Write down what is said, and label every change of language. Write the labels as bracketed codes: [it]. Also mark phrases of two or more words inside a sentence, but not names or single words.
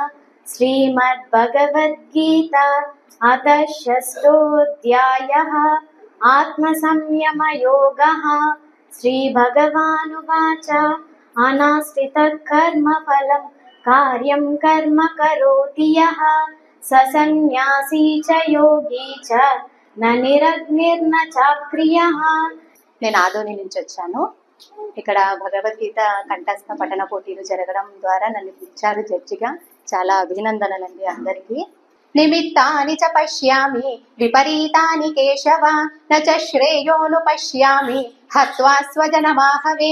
[sa] श्रीमद्भगवद्गीता अथ 6ोऽध्यायः आत्मसंयमयोगः। श्रीभगवानुवाच अनाश्रितः कर्मफलं कार्यं कर्म करोति यः स सन्न्यासी च योगी च न निरग्निर्न चाक्रियः। [te] నేను ఆదోని నుంచి వచ్చాను. ఇక్కడ భగవద్గీత కంఠస్థ పఠన పోటీలు జరగడం ద్వారా నన్ను పిలిచారు జడ్జిగా. చాలా అభినందనలండి అందరికీ. [sa] निमित्तानि च पश्यामि विपरीतानि केशव न च श्रेयोनु पश्यामि हत्वा स्वजनमाहवे.